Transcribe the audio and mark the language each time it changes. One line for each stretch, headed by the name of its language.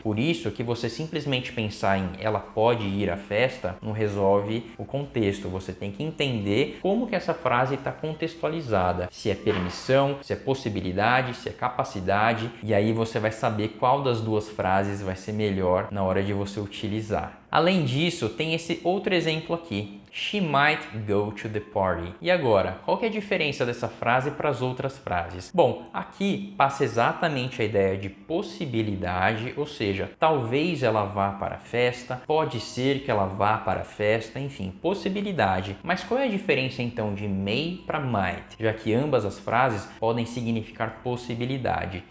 Portuguese: Por isso que você simplesmente pensar em ela pode ir à festa não resolve o contexto. Você tem que entender como que essa frase está contextualizada. Se é permissão, se é possibilidade, se é capacidade, e aí você vai saber qual das duas frases vai ser melhor na hora de você utilizar. Além disso, tem esse outro exemplo aqui.
English: She might go to the party.
Portuguese: E agora, qual que é a diferença dessa frase para as outras frases? Bom, aqui passa exatamente a ideia de possibilidade, ou seja, talvez ela vá para a festa, pode ser que ela vá para a festa, enfim, possibilidade. Mas qual é a diferença então de may para might? Já que ambas as frases podem significar possibilidade.